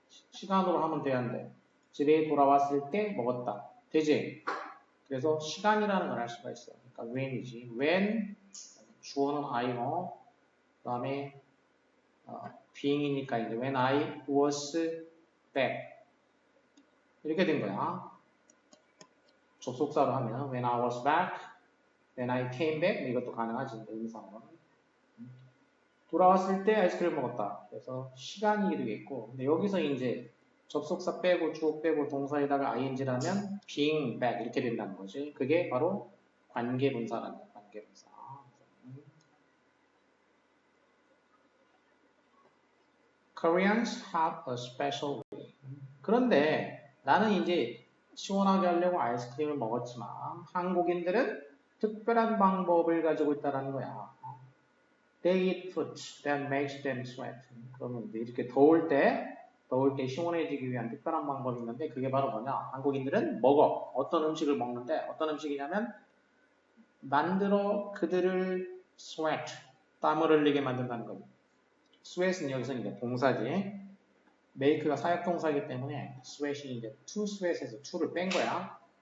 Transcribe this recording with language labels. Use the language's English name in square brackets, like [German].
[Korean] 시간으로 하면 되는데 집에 돌아왔을 때 먹었다. 되지? 그래서 시간이라는 걸 알 수가 있어. 그러니까 when이지. when 주어는 I고 그 다음에 being이니까 이제 [English] when I was back [Korean] 이렇게 된 거야. 접속사로 하면 [English] when I was back, when I came back [Korean] 이것도 가능하지. 의미상으로는. 돌아왔을 때 아이스크림 먹었다. 그래서 시간이 되겠고, 근데 여기서 이제 접속사 빼고 주어 빼고 동사에다가 ing라면 [English] being back [Korean] 이렇게 된다는 거지. 그게 바로 관계분사라는 거야. 관계분사. [English] Koreans have a special way. [Korean] 그런데 나는 이제 시원하게 하려고 아이스크림을 먹었지만 한국인들은 특별한 방법을 가지고 있다는 거야. [English] They eat food that makes them sweat. [Korean] 그러면 이렇게 더울 때 시원해지기 위한 특별한 방법이 있는데 그게 바로 뭐냐? 한국인들은 먹어. 어떤 음식을 먹는데 어떤 음식이냐면 만들어 그들을 sweat, 땀을 흘리게 만든다는 거지. sweat은 여기서 이제 동사지. make가 사역동사이기 때문에 sweat이 이제 to sweat에서 to를 뺀 거야.